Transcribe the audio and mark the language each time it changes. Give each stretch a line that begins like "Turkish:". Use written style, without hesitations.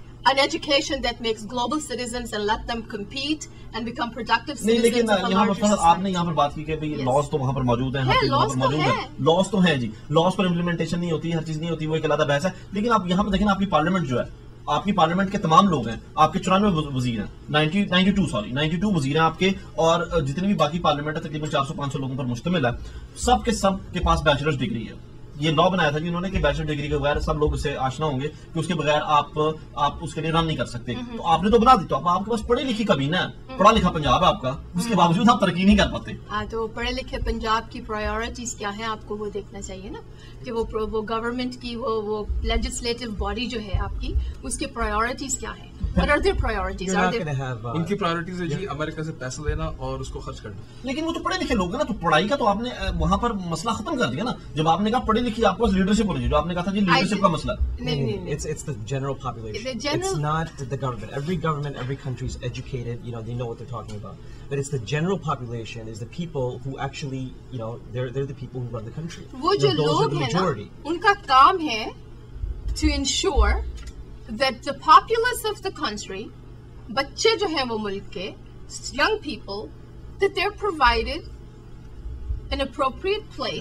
English: An education that makes global citizens and let them compete and become productive citizens.
Hindi: लेकिन यहाँ पर आपने यहाँ पर बात की कि भाई लॉज तो वहाँ पर मौजूद हैं, हर चीज वहाँ पर मौजूद है. लॉज तो हैं जी, लॉज पर इम्प्लीमेंटेशन नहीं होती, हर चीज नहीं होती, वो एक अलग बहस है. लेकिन आप यहाँ पर देखें, आपकी पार्लियामेंट जो है, आपकी पार्लियामेंट के तमाम लोग हैं, आपके 94 वजीर हैं, 92 वजीर हैं आपके, और जितने भी बाकी पार्लियामेंट है तकरीबन 400-500 लोगों पर मुश्तमिल है. सब के सब के पास बैचलर्स डिग्री है. ये लॉ बनाया था जी उन्होंने कि बैचलर डिग्री के बगैर सब लोग इससे आशना होंगे कि उसके बगैर आप उसके लिए रन नहीं कर सकते. तो आपने तो बना दी, तो आपके पास पढ़ी लिखी कभी ना, पढ़ा लिखा पंजाब है आपका, उसके बावजूद आप तरक्की नहीं कर पाते. तो पढ़े लिखे पंजाब की प्रायोरिटीज क्या है, आपको वो देखना चाहिए ना, कि वो गवर्नमेंट की वो लेजिस्लेटिव बॉडी जो है आपकी, उसके प्रायोरिटीज क्या है.
English: What are their priorities?
Hindi: इनकी प्रायोरिटीज है जी अमेरिका से पैसा लेना और उसको खर्च करना. लेकिन वो तो पढ़े लिखे लोग हैं ना, तो पढ़ाई का तो आपने वहां पर मसला खत्म कर दिया ना. जब आपने कहा पढ़े लिखी, आपको लीडरशिप होनी चाहिए, जो आपने कहा था जी लीडरशिप का मसला। नहीं,
English: It's the general population. The general- It's not the government. Every country is educated. They know what they're talking about. But it's the general population, is the people who actually, they're the people who run the country.
Hindi: वो जो
English: Those are
Hindi: लोग
English: the
Hindi: हैं ना,
English: majority.
Hindi: उनका काम है
English: to ensure that the populace of the country,
Hindi: बच्चे जो हैं वो मुल्क के,
English: young people, that they're provided an appropriate place.